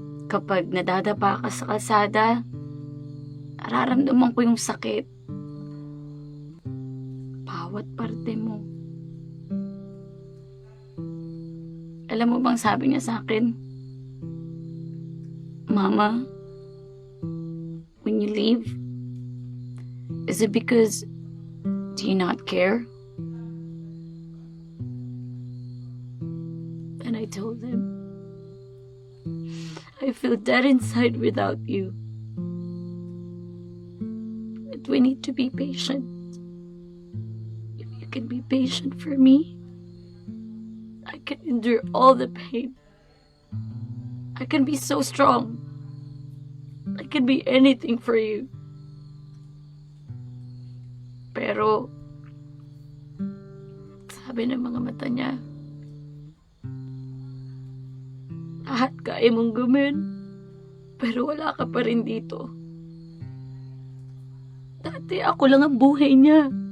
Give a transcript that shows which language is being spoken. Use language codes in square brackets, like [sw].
[tl] Kapag nadadapa ka sa kalsada, nararamdaman ko yung sakit. Bawat parte mo. Alam mo bang sabi niya sa akin? [en] Mama, when you leave, is it because do you not care? And I told him, I feel dead inside without you. But we need to be patient. If you can be patient for me, I can endure all the pain. I can be so strong. I can be anything for you. [tl] Pero, sabi ng mga mata niya, lahat kaya mong gawin, pero wala ka pa rin dito. Dati ako lang ang buhay niya.